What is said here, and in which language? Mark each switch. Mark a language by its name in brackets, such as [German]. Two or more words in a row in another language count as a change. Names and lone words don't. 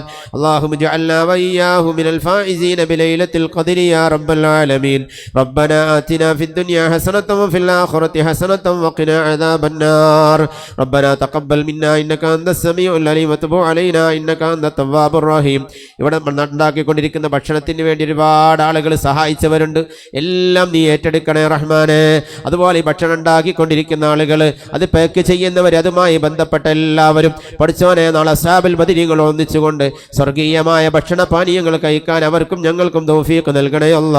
[Arabic] اللهم اجعلنا وإياهم من الفائزين بليلة القدر يا رب العالمين. ربنا آتنا في الدنيا حسنة وفي الآخرة حسنة وقنا عذاب النار. ربنا تقبل منا إنك أنت السميع العليم وتب علينا إنك أنت التواب الرحيم. [Malayalam] ഇവിടെ ഉണ്ടാക്കിക്കൊണ്ടിരിക്കുന്ന ഭക്ഷണത്തിന് വേണ്ടി ഒരുപാട് ആളുകൾ സഹായിച്ചവരുണ്ട്. എല്ലാം നീ ഏറ്റെടുക്കണേ റഹ്മാനെ. അതുപോലെ ഈ ഭക്ഷണം ഉണ്ടാക്കിക്കൊണ്ടിരിക്കുന്ന ആളുകൾ, അത് പാക്ക് ചെയ്യുന്നവർ, അതുമായി ബന്ധപ്പെട്ട എല്ലാവരും പഠിച്ചവനെ നാളെ അസ്ഹാബുൽ ബദരീങ്ങൾ ഒന്നിച്ചുകൊണ്ട് സ്വർഗീയമായ ഭക്ഷണ പാനീയങ്ങൾ കഴിക്കാൻ അവർക്കും ഞങ്ങൾക്കും തൗഫീഖ് നൽകണേ അല്ലാ.